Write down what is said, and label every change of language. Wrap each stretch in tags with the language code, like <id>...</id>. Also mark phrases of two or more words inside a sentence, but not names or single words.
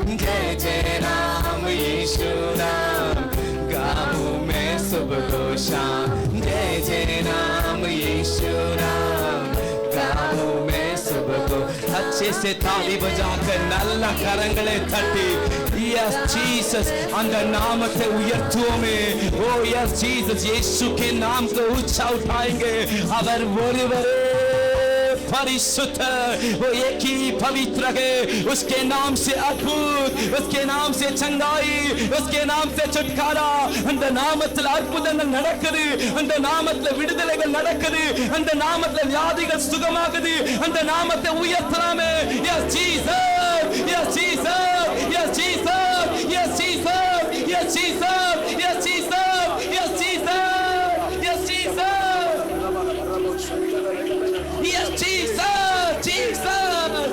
<hi>जय जय नाम यीशु नाम, गाऊं मैं सुबह को शाम। जय जय नाम यीशु नाम, गाऊं मैं सुबह को। अच्छे से ताली बजाकर</hi> <ta>நல்லா கரங்களை தட்டி,</ta> <en>yes Jesus,</en> <ta>அந்த நாமத்தை உயர்த்துவோமே.</ta> <hi>ஓ</hi> <en>yes Jesus,</en> <hi>यीशु के नाम को ऊंचा उठाएंगे।</hi> <ta>அவர் ஒருவரே</ta> <hi>परिशुद्ध, वो एक ही पवित्र है। उसके नाम से अद्भुत, उसके नाम से चंगाई, उसके नाम से छुटकारा.</hi> <ta>அந்த நாமத்தில் அற்புதங்கள் நடக்குது, அந்த நாமத்தில் விடுதலைகள் நடக்குது, அந்த நாமத்தில் வியாதிகள் சுகமாகுது. அந்த நாமத்தை உயர்த்தலாமே.</ta> <en>Yes Jesus, yes Jesus, yes Jesus, yes Jesus, yes Jesus, yes Jesus, yes Jesus, yes Jesus. Yes, Jesus, Jesus.</en>